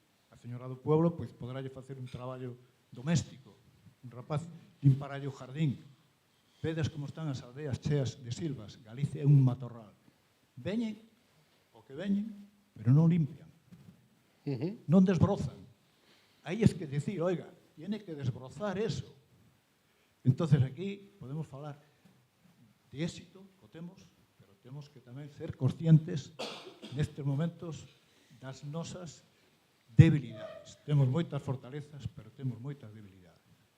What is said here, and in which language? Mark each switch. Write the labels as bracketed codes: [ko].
[gl] A señora do pueblo, pois, podralle facer un traballo doméstico, un rapaz limparalle o jardín. Vedes como están as aldeas cheas de silvas, Galicia é un matorral. Veñen, o que veñen, pero non limpian. Non desbrozan. Aí [es] es que decir, oiga, tiene que desbrozar eso. [gl] Entonces aquí podemos falar de éxito, que temos, pero temos que tamén ser conscientes nestes momentos das nosas debilidades. Temos moitas fortalezas, pero temos moitas debilidades.